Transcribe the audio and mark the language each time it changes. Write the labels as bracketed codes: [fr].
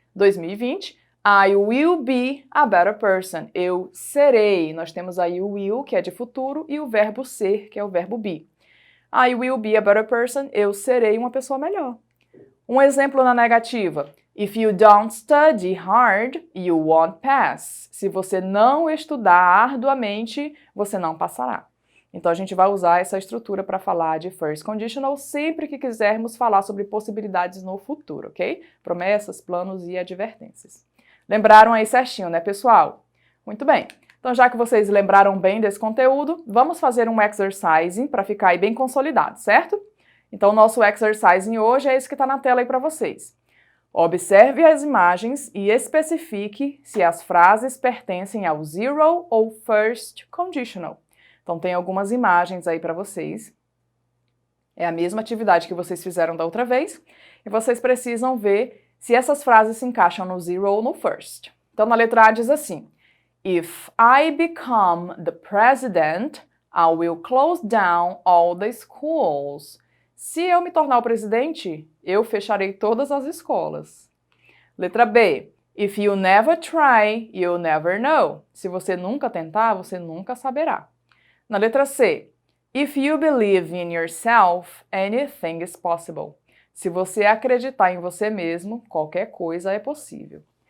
[en] 2020, I will be a better person. [pt] Eu serei. Nós temos aí o will, que é de futuro, e o verbo ser, que é o verbo be. [en] I will be a better person. [pt] Eu serei uma pessoa melhor. Um exemplo na negativa. [en] If you don't study hard, you won't pass. [pt] Se você não estudar arduamente, você não passará. Então, a gente vai usar essa estrutura para falar de first conditional sempre que quisermos falar sobre possibilidades no futuro, ok? Promessas, planos e advertências. Lembraram aí certinho, né, pessoal? Muito bem. Então, já que vocês lembraram bem desse conteúdo, vamos fazer um exercise para ficar aí bem consolidado, certo? Então, o nosso exercise hoje é esse que está na tela aí para vocês. Observe as imagens e especifique se as frases pertencem ao zero ou first conditional. Então, tem algumas imagens aí para vocês. É a mesma atividade que vocês fizeram da outra vez. E vocês precisam ver se essas frases se encaixam no zero ou no first. [en] Então, na letra A diz assim: If I become the president, I will close down all the schools. [pt] Se eu me tornar o presidente, eu fecharei todas as escolas. Letra B. [en] If you never try, you'll never know. [pt] Se você nunca tentar, você nunca saberá. Na letra C. [en] If you believe in yourself, anything is possible. [pt] Se você acreditar em você mesmo, qualquer coisa é possível.